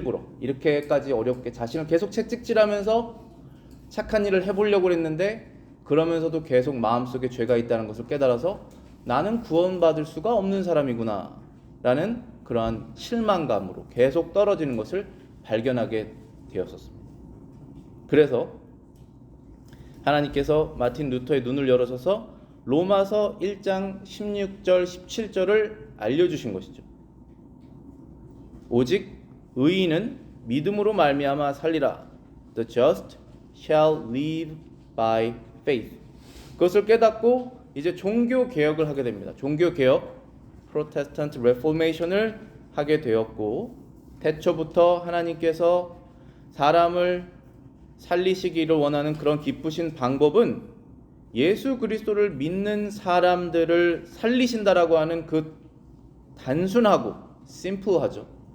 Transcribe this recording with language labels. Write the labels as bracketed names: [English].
[Korean] 일부러 이렇게까지 어렵게 자신을 계속 채찍질하면서 착한 일을 해보려고 했는데, 그러면서도 계속 마음속에 죄가 있다는 것을 깨달아서 나는 구원받을 수가 없는 사람이구나 라는 그러한 실망감으로 계속 떨어지는 것을 발견하게 되었었습니다. 그래서 하나님께서 마틴 루터의 눈을 열어줘서 로마서 1장 16절 17절을 알려주신 것이죠. 오직 의인은 믿음으로 말미암아 살리라. [English] The just shall live by faith. [Korean] 그것을 깨닫고 이제 종교 개혁을 하게 됩니다. 종교 개혁, 프로테스탄트 레포메이션을 하게 되었고, 태초부터 하나님께서 사람을 살리시기를 원하는 그런 기쁘신 방법은 예수 그리스도를 믿는 사람들을 살리신다라고 하는 그 단순하고 심플하죠.